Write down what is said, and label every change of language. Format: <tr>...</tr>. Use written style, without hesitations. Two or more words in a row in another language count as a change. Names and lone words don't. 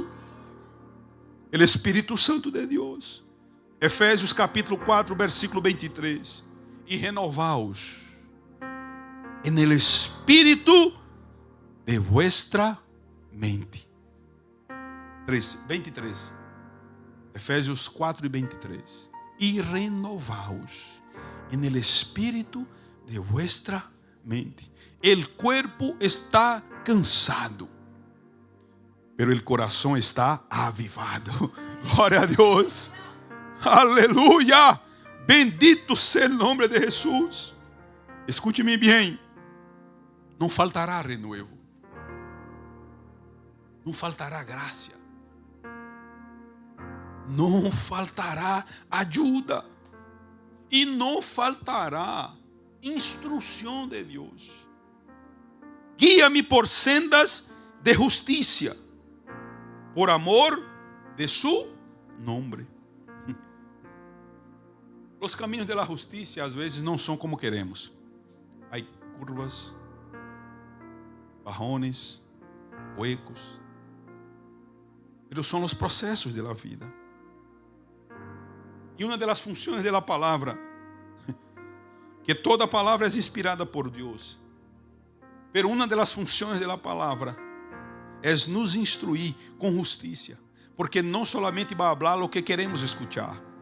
<es>El Espíritu Santo de Dios. Efésios capítulo 4, versículo 23. Y renovaos en el espíritu de vuestra mente. 23.</es> <pt>Efésios 4 e 23.</pt> <es>E renovaos en el espíritu de vuestra mente. El cuerpo está cansado, pero el corazón está avivado.</es> <pt>Glória a Deus.</pt> <es>Aleluya. Bendito sea el nombre de Jesús.</es> <pt>Escute-me bem. Não faltará renuevo. Não faltará graça. Não faltará ajuda. E não faltará instrução de Deus. Guía-me por sendas de justiça, por amor de</pt> <es>su nombre.</es> <pt>Os caminhos da justiça às vezes não são como queremos. Há curvas, barrones, huecos. Mas são os processos da vida. E uma das funções da palavra, que toda palavra é inspirada por Deus, pero uma das funções da palavra é nos instruir com justiça, porque não solamente vai falar o que queremos escuchar.</pt>